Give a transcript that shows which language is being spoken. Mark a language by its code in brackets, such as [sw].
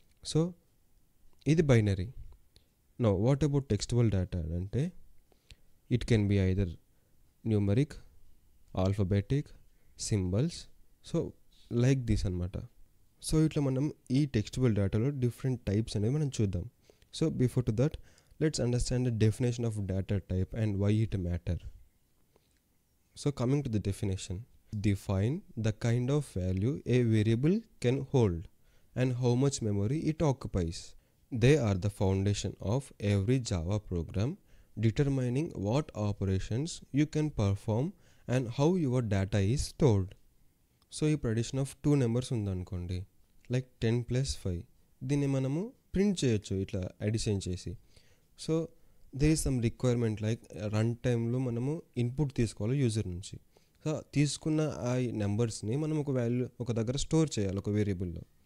[en] So ఇది binary. Now what about textual data అంటే it can be either numeric, alphabetic, symbols, so like this అనమాట. [te] So ఇట్లా మనం ఈ టెక్స్టువల్ డేటాలో డిఫరెంట్ టైప్స్ అనేవి మనం చూద్దాం. [en] So before to that, let's understand the definition of data type and why it matter. So coming to the definition, define the kind of value a variable can hold and how much memory it occupies. They are the foundation of every Java program, determining what operations you can perform and how your data is stored. [te] So ఈ ప్రొడిషన్ of 2 numbers ఉందనుకోండి, like 10 + 5. దీన్ని మనము print చేయొచ్చు ఇట్లా addition చేసి. [en] so there is some requirement [te] like run టైంలో మనము input తీసుకోవాలి యూజర్ నుంచి. సో తీసుకున్న ఆ నెంబర్స్ని మనం ఒక దగ్గర స్టోర్ చేయాలి, ఒక వేరియబుల్లో.